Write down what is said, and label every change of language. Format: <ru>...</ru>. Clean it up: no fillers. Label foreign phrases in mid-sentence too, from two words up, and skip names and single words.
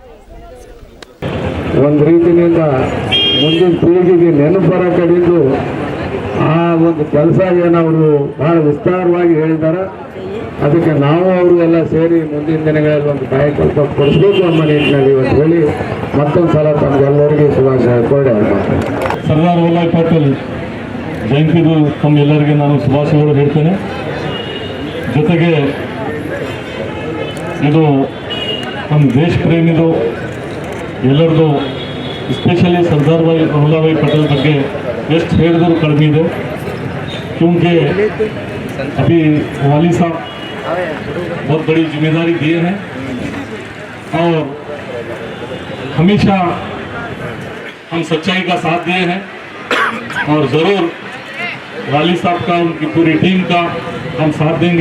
<kn>ಒಂದು ರೀತಿಯಿಂದ ಮುಂದಿನ ಪೀಳಿಗೆಗೆ ನೆನಪರ ಕಡಿದು ಆ ಒಂದು ಕೆಲಸ ಏನವರು ಭಾಳ ವಿಸ್ತಾರವಾಗಿ ಹೇಳಿದ್ದಾರೆ, ಅದಕ್ಕೆ ನಾವು ಅವರು ಎಲ್ಲ ಸೇರಿ ಮುಂದಿನ ದಿನಗಳಲ್ಲಿ ಒಂದು ಕಾಯಕಲ್ಪ ಕೊಡಿಸ್ಬೇಕು ಅನ್ನೋ ನಿಟ್ಟಿನಲ್ಲಿ ಇವತ್ತು ಹೇಳಿ ಮತ್ತೊಂದು ಸಲ ತಮಗೆಲ್ಲರಿಗೂ ಶುಭಾಶಯ ಕೋರಿ ಸರ್ದಾರ್ ವಲ್ಲಭಾಯಿ ಪಟೇಲ್ ಜಯಂತಿದು ತಮ್ಮೆಲ್ಲರಿಗೆ ನಾನು ಶುಭಾಶಯಗಳು ಹೇಳ್ತೇನೆ। ಜೊತೆಗೆ ಇದು ನಮ್ಮ ದೇಶ ಪ್ರೇಮಿದು ಎಲ್ಲರದು, स्पेशली सरदार वल्लभ भाई पटेल ಬಗ್ಗೆ ಎಷ್ಟು ಹೇಳಿದ್ರು ಕಡಿಮೆ ಇದೆ।</kn> <hi>क्योंकि अभी वाली साहब बहुत बड़ी जिम्मेदारी दिए हैं और हमेशा हम सच्चाई का साथ दिए हैं और ज़रूर वाली साहब का, उनकी पूरी टीम का हम साथ देंगे।</hi>